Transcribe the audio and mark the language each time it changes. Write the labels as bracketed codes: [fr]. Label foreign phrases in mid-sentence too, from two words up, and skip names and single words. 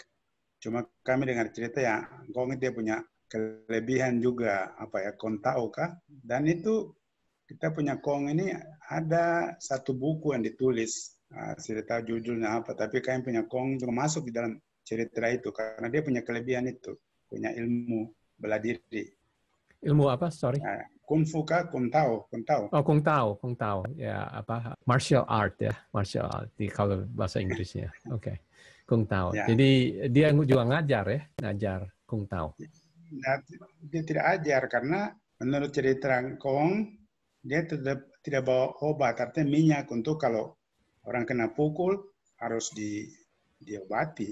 [id] Cuma kami dengar cerita ya, Kong dia punya kelebihan juga, kontau kah? Dan itu kita punya Kong ini ada satu buku yang ditulis, saya tahu judulnya apa, tapi kami punya Kong juga masuk di dalam cerita itu, karena dia punya kelebihan itu, punya ilmu bela diri. Ilmu apa? [en] Sorry. [id] Kung Fu kah? Kung Tao. Oh, Kung Tao. Ya, apa? [en] Martial art [id] ya. [en] Martial art. [id] Kalau bahasa Inggrisnya. Oke. Kung Tao. Ya. Jadi dia juga ngajar ya, ngajar Kung Tao. Nah, dia tidak ajar karena menurut cerita Kong, dia tidak bawa obat, artinya minyak untuk kalau orang kena pukul harus diobati.